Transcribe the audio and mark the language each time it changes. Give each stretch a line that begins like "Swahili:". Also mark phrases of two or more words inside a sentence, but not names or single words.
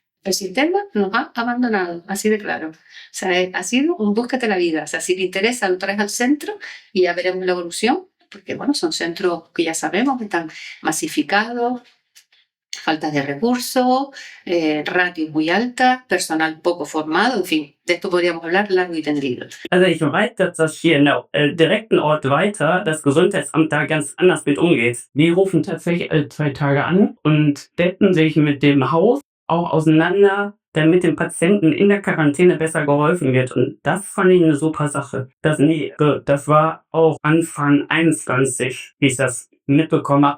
Spanish: El sistema nos ha abandonado, así de claro. O sea, ha sido un búsquete la vida. O sea, si te interesa, lo traes al centro y ya veremos la evolución, porque bueno, son centros que ya sabemos que están masificados, falta de recursos, ratios muy altas, personal poco formado, en fin, de esto podríamos hablar largo y tendido.
German: Also ich weiß, dass das hier in der direkten Ort weiter das Gesundheitsamt da ganz anders mit umgeht. Die rufen tatsächlich alle 2 Tage an und setzen sich mit dem Haus auch auseinander, damit dem Patienten in der Quarantäne besser geholfen wird. Und das fand ich eine super Sache. Das war auch Anfang 21, wie ich das mitbekommen habe.